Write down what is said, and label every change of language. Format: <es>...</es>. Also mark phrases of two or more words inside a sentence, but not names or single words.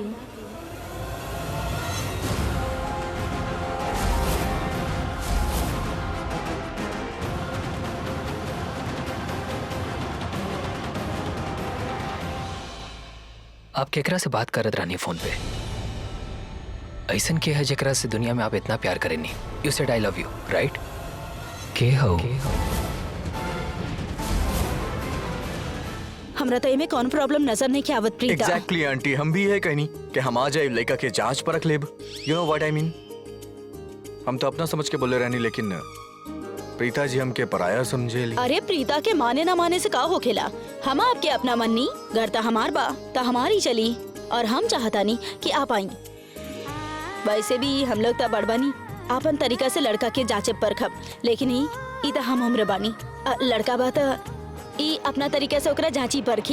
<bho>आप केकरा से बात करत रानी फोन पे? ऐसन के है जेकरा से दुनिया में आप इतना प्यार करेनी?</bho> <en>you said I love you, right?</en> <bho>के हो? हमरा तो इमे कौन प्रॉब्लम नजर नहीं के आवत प्रीता। एग्जैक्टली आंटी, हम भी है कहनी कि हम आ जाए लड़का के जांच पर रख लेब।</bho> <en>you know what I mean?</en> <bho>हम तो अपना समझ के बोले रहनी, लेकिन प्रीता जी हमके पराया समझे ली। अरे प्रीता के माने ना माने से का होखेला? हम आपके अपना मन नहीं, घर ता हमार बा ता हमारी चली, और हम चाहता नहीं कि आप आई। वैसे भी हम लोग ता बड़बानी आपन तरीका से लड़का के जांचे परखब, लेकिन ई ता हम हमरे बानी लड़का बा ता ई अपना तरीका से ओकरा जांची परखी।</bho>